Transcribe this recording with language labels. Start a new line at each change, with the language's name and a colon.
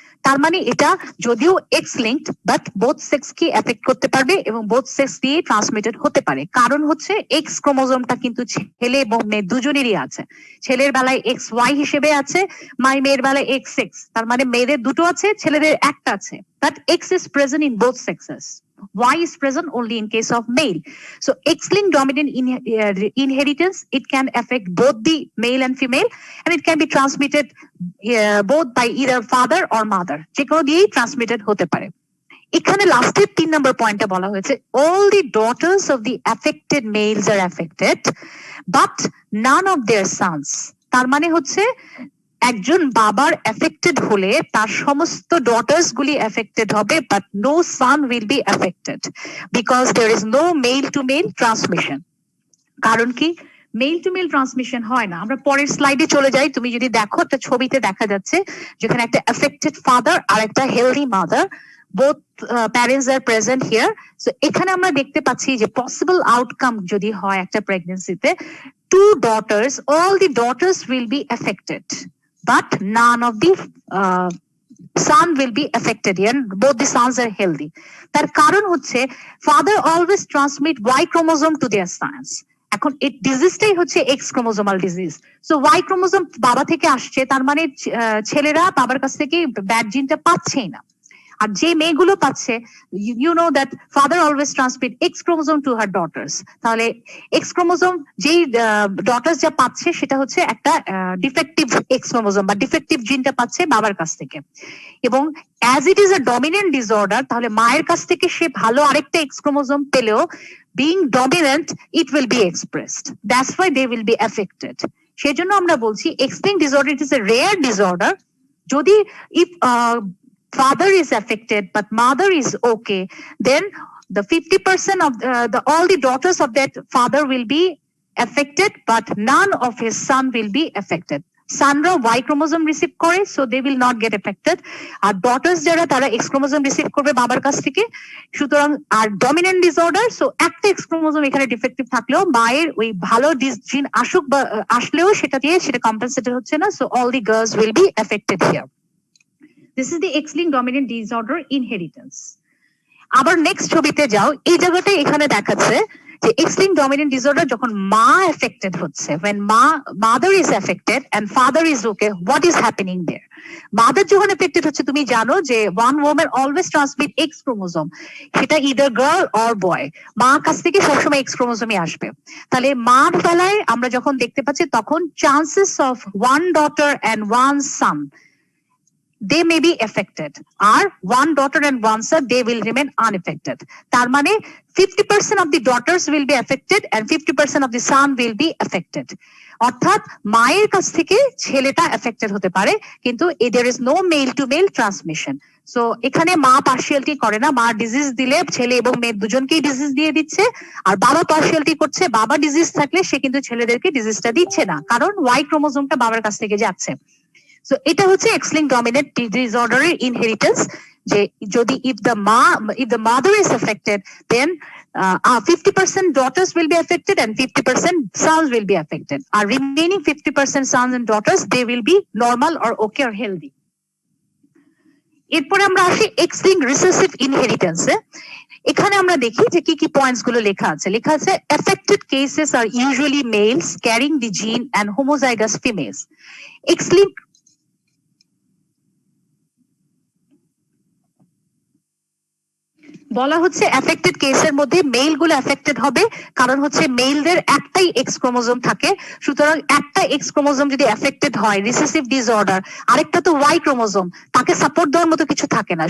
Bangla: তার মানে এটা যদিও x linked but both sex কি এফেক্ট করতে পারবে এবং বোথ সেক্স দিয়ে ট্রান্সমিটেড হতে পারে, কারণ হচ্ছে এক্স ক্রোমোজোমটা কিন্তু ছেলে এবং মেয়ে দুজনেরই আছে, ছেলের বেলায় এক্স ওয়াই হিসেবে আছে, মেয়ের বেলায় এক্স এক্স, তার মানে মেয়েদের দুটো আছে ছেলেদের একটা আছে,
English: But X is present in both sexes. Y is present only in case of male. So X-linked dominant inheritance, it can affect both the male and female, and it can be transmitted both by either father or mother.
Bangla: যে কোনো দিয়েই transmitted হতে পারে। এখানে লাস্টের 3 নম্বর পয়েন্টে বলা হয়েছে
English: all the daughters of the affected males are affected but none of their sons।
Bangla: তার মানে হচ্ছে একজন বাবার এফেক্টেড হলে তার সমস্ত ডটার্স গুলি এফেক্টেড হবে
English: But no son will be affected because there is no male to male transmission.
Bangla: কারণ কি মেল টু মেল ট্রান্সমিশন হয় না। আমরা পরের স্লাইডে চলে যাই, তুমি যদি দেখো একটা ছবিতে দেখা যাচ্ছে যেখানে একটা এফেক্টেড ফাদার আর একটা healthy mother,
English: both parents are present here.
Bangla: So এখানে আমরা দেখতে পাচ্ছি যে
English: possible outcome
Bangla: যদি হয় একটা প্রেগন্যান্সিতে,
English: two daughters, all the daughters will be affected but none of the son will be affected here, both the sons are healthy.
Bangla: তার কারণ হচ্ছে
English: father always transmit Y chromosome to their sons।
Bangla: এখন এই ডিজিজটাই হচ্ছে x chromosomal disease. So Y chromosome বাবা থেকে আসছে, তার মানে ছেলেরা বাবার কাছ থেকে ব্যাড জিনটা পাচ্ছেই না। আর যে মেয়েগুলো পাচ্ছে,
English: you know that father always transmit X chromosome to her daughters,
Bangla: তাহলে এক্স ক্রোমোজোম যেই ডটার্স যা পাচ্ছে সেটা হচ্ছে একটা ডিফেক্টিভ এক্স ক্রোমোজোম বা ডিফেক্টিভ জিনটা পাচ্ছে বাবার কাছ থেকে।
English: এবং as it is a dominant disorder,
Bangla: তাহলে মায়ের কাছ থেকে সে ভালো আরেকটা এক্স ক্রোমোজোম পেলেও
English: being dominant it will be expressed, that's why they will be affected।
Bangla: সেজন্য আমরা বলছি
English: X-linked disorder it is a rare disorder। যদি if father is affected but mother is okay, then the 50% of all the daughters of that father will be affected but none of his son will be affected।
Bangla: সানরা Y chromosome receive করে,
English: So they will not get affected.
Bangla: আর daughters যারা তারা x chromosome receive করবে বাবার কাছ থেকে। সুতরাং আর dominant disorder, so একটা x chromosome এখানে ডিফেক্টিভ থাকলেও মায়ের ওই ভালো জিন আসুক বা আসলেও সেটা দিয়ে সেটা কম্পেনসেটেড হচ্ছে না,
English: So all the girls will be affected here. This is the X-linked dominant disorder inheritance।
Bangla: আবার নেক্সট ছবিতে যাও, এই জায়গাটা এখানে দেখাচ্ছে যে
English: X-linked dominant disorder
Bangla: যখন মা এফেক্টেড হচ্ছে,
English: when mother is affected and father is okay, what is happening there?
Bangla: Mother যখন এফেক্টেড হচ্ছে, তুমি জানো যে
English: one woman always transmit X chromosome,
Bangla: সেটা
English: either girl or boy,
Bangla: মা কাছ থেকে সবসময় X chromosome আসবে। তাহলে মার বেলায় আমরা যখন দেখতে পাচ্ছি তখন
English: chances of one daughter and one son they may be affected, or one daughter and one son they will remain unaffected।
Bangla: তার মানে
English: 50% of the daughters will be affected and 50% of the son will be affected।
Bangla: অর্থাৎ মায়ের কাছ থেকে ছেলেটা affected হতে পারে, কিন্তু
English: there is no male to male transmission।
Bangla: So এখানে মা পার্শিয়ালিটি করে না, মা ডিজিজ দিলে ছেলে এবং মেয়ে দুজনকেই ডিজিজ দিয়ে দিচ্ছে। আর বাবা পার্শিয়ালিটি করছে, বাবা ডিজিজ থাকলে সে কিন্তু ছেলেদেরকে ডিজিজটা দিচ্ছে না, কারণ Y ক্রোমোজোমটা বাবার কাছ থেকে যাচ্ছে। So এটা হচ্ছে
English: X-linked dominant disorder inheritance, যে যদি if the mother is affected then 50% daughters will be affected and 50% sons will be affected, আর remaining 50% sons and daughters they will be normal or okay or healthy।
Bangla: এরপরে আমরা আসি X-linked recessive inheritance এ। এখানে আমরা দেখি যে কি কি points গুলো লেখা আছে।
English: affected cases are usually males carrying the gene and homozygous females।
Bangla: X-linked বলা হচ্ছে এফেক্টেড কেসের মধ্যে মেল গুলো এফেক্টেড হবে, কারণ হচ্ছে মেলদের একটাই এক্স ক্রোমোজোম থাকে। সুতরাং একটা এক্স ক্রোমোজোম যদি এফেক্টেড হয় রিসেসিভ ডিসঅর্ডার, আরেকটা তো ওয়াই ক্রোমোজোম, তাকে সাপোর্ট দেওয়ার মতো কিছু থাকে না।